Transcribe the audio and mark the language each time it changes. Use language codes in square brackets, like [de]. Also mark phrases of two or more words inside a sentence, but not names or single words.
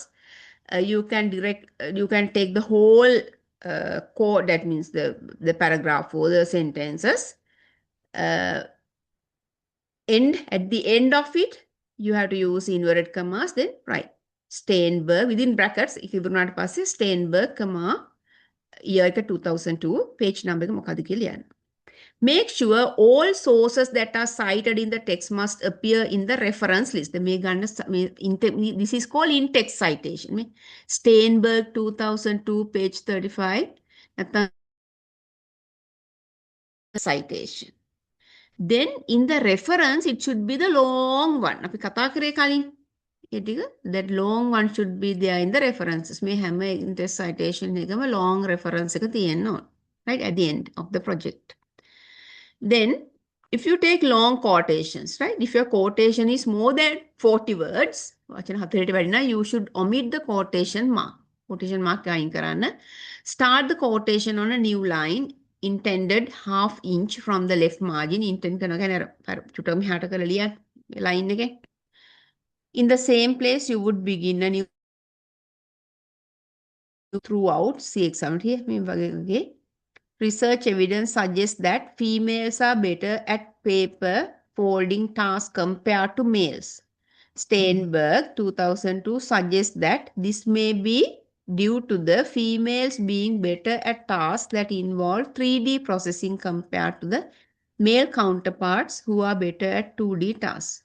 [en] You can take the whole code, that means the paragraph or the sentences, at the end of it, you have to use inverted commas, then write Steinberg within brackets. If you do not pass it, Steinberg, comma, year 2002, page number [si] මොකද කියලා ලියන්න. [en] Make sure all sources that are cited in the text must appear in the reference list. This is called in-text citation. Steinberg 2002, page 35. Citation. Then in the reference, it should be the long one. [si] අපි කතා කරේ කලින්. ඒ ටික [en] that long one should be there in the references. [si] මේ හැම [en] in-text citation [si] එකම [en] long reference [si] එක තියෙන්න ඕන. [en] Right at the end of the project. Then if you take long quotations, right? If your quotation is more than 40 words, [si] වචන 4ට වැඩි නම් [en] you should omit the quotation mark. Quotation mark [si] අයින් කරන්න. [en] Start the quotation on a new line intended half inch from the left margin. [si] Intend කරනවා කියන්නේ චුට්ටක් මෙහාට කරලා ලියන්න line එකේ. [en] In the same place you would begin a new throughout see example here [si] මේ වගේ [en] research evidence suggests that females are better at paper folding tasks compared to males. Steinberg 2002 suggests that this may be due to the females being better at tasks that involve 3D processing compared to the male counterparts who are better at 2D tasks.